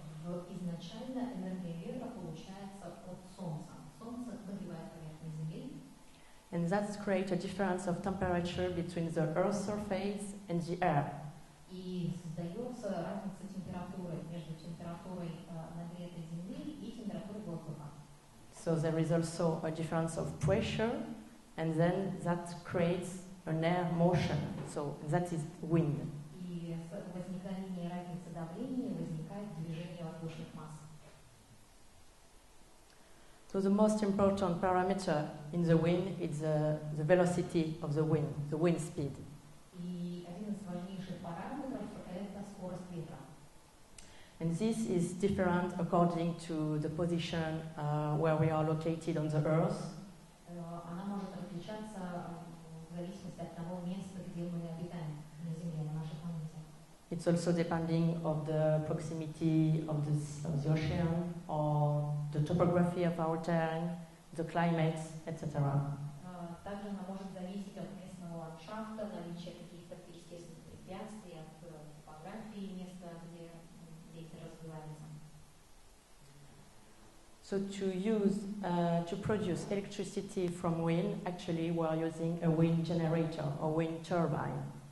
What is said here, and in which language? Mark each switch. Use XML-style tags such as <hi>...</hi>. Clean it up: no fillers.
<ru>Изначально энергия ветра получается от солнца. Солнце нагревает поверхность Земли.</ru> <en>And that creates a difference of temperature between the Earth's surface and the air.</en> <ru>И создается разница температуры между температурой нагретой Земли и температурой воздуха.</ru> <en>So there is also a difference of pressure, and then that creates an air motion. So that is wind.</en> <ru>И с возникновением разницы давления возникает движение воздушных масс.</ru> <en>So the most important parameter in the wind is the velocity of the wind speed.</en> <ru>И один из важнейших параметров – это скорость ветра.</ru> <en>And this is different according to the position where we are located on the Earth.</en> <ru>она может отличаться в зависимости от того места, где мы обитаем на Земле, на нашей планете.</ru> <en>It's also depending of the proximity of the ocean or the topography of our terrain, the climate, etc.</en> <ru>Также она может зависеть от местного ландшафта, наличия каких-то естественных препятствий, от топографии места, где ветер развивается.</ru> <en>So to produce electricity from wind, actually we are using a wind generator or wind turbine.</en>